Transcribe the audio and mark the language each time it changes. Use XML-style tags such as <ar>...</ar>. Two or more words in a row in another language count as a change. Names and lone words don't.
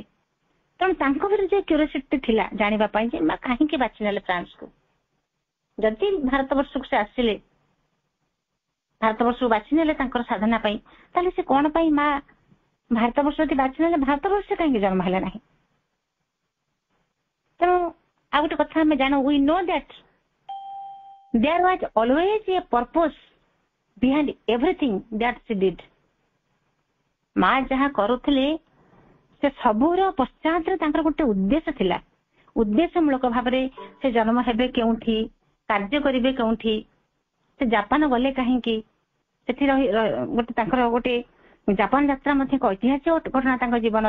<or>ତେଣୁ ତାଙ୍କ ଭିତରେ ଯେ କ୍ୟୁରିଓସିଟି ଥିଲା ଜାଣିବା ପାଇଁ ଯେ ମା କାହିଁକି ବାଛି ନେଲେ ଫ୍ରାନ୍ସକୁ। ଯଦି ଭାରତବର୍ଷକୁ ସେ ଆସିଲେ, ଭାରତବର୍ଷକୁ ବାଛି ନେଲେ ତାଙ୍କର ସାଧନା ପାଇଁ, ତାହେଲେ ସେ କଣ ପାଇଁ ମା ଭାରତବର୍ଷ ଯଦି ବାଛି ନେଲେ ଭାରତବର୍ଷ କାହିଁକି ଜନ୍ମ ହେଲେ ନାହିଁ? ତେଣୁ ଆଉ ଗୋଟେ କଥା ଆମେ ଜାଣୁ,</or> <en>we know that there was always a purpose behind everything that she did.</en> <or>ମା ଯାହା କରୁଥିଲେ ସେ ସବୁର ପଶ୍ଚାତରେ ତାଙ୍କର ଗୋଟେ ଉଦ୍ଦେଶ୍ୟ ଥିଲା। ଉଦ୍ଦେଶ୍ୟମୂଳକ ଭାବରେ ସେ ଜନ୍ମ ହେବେ କେଉଁଠି, କାର୍ଯ୍ୟ କରିବେ କେଉଁଠି, ସେ ଜାପାନ ଗଲେ କାହିଁକି, ସେଠି ଗୋଟେ ତାଙ୍କର ଗୋଟେ ଜାପାନ ଯାତ୍ରା ମଧ୍ୟ ଏକ ଐତିହାସିକ ଘଟଣା ତାଙ୍କ ଜୀବନର।</or>